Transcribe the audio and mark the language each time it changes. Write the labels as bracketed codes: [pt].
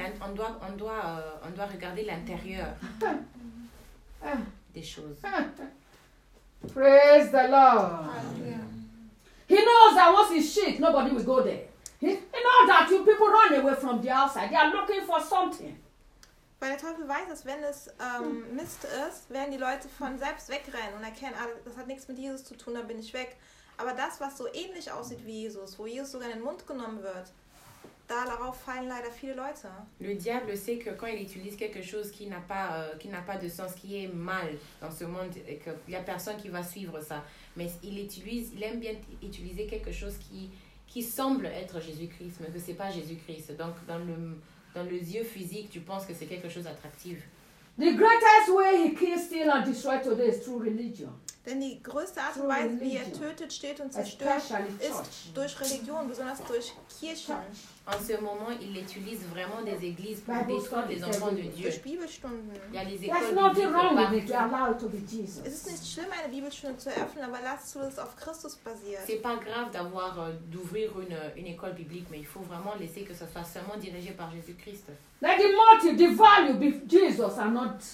[fr] On doit regarder l'intérieur des choses. [en] Praise the Lord. He knows that once he shit, nobody will go there. He knows that you people run away from the outside. They are looking for something. [de] Weil der Teufel weiß, dass wenn es Mist ist, werden die Leute von selbst wegrennen und erkennen, ah, das hat nichts mit Jesus zu tun, da bin ich weg. Aber das, was so ähnlich aussieht wie Jesus, wo Jesus sogar in den Mund genommen wird, darauf fallen leider viele Leute. [fr] Le diable sait que quand il utilise quelque chose qui n'a pas de sens, qui est mal dans ce monde, qu'il y a personne qui va suivre ça. Mais il aime bien utiliser quelque chose qui semble être Jésus-Christ, mais que c'est pas Jésus-Christ. Donc dans le yeux physique, tu penses que c'est quelque chose d'attractif. [en] The greatest way he kills, steals and destroys today is through religion. [de] Denn die größte Art und Weise, wie er tötet, steht und zerstört, ist durch Religion, besonders durch Kirchen. [fr] En ce moment, il utilise vraiment des églises pour détruire les enfants de Dieu. [de] Durch Bibelstunden. [fr] Il y a des écoles. [en] There's nothing wrong with it. Allow to be Jesus. [de] Es ist nicht schlimm, eine Bibelstunde zu eröffnen, aber lass zu, dass es auf Christus basiert. [fr] C'est pas grave d'avoir d'ouvrir une école biblique, mais il faut vraiment laisser que ça soit seulement dirigé par Jésus-Christ. [en] Let the motive, the value be Jesus, and not.